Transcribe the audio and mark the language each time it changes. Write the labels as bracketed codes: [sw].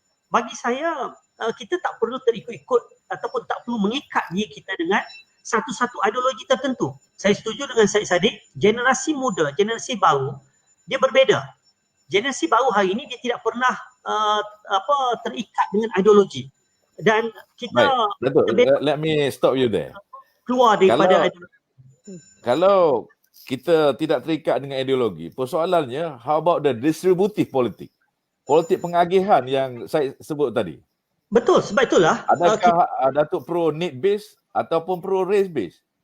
[ms] Bagi saya kita tak perlu terikut-ikut ataupun tak perlu mengikat diri kita dengan satu-satu ideologi tertentu. Saya setuju dengan Syed Saddiq, generasi muda, generasi baru dia berbeza. Generasi baru hari ini dia tidak pernah terikat dengan ideologi. Dan kita [en] Datuk, let me stop you there. [ms] Keluar daripada ideologi. Kalau kita tidak terikat dengan ideologi, persoalannya [en] how about the distributive [ms] politik? Politik pengagihan yang saya sebut tadi. Betul, sebab itulah adakah [en] Datuk pro need base [ms] ataupun [en] pro race base?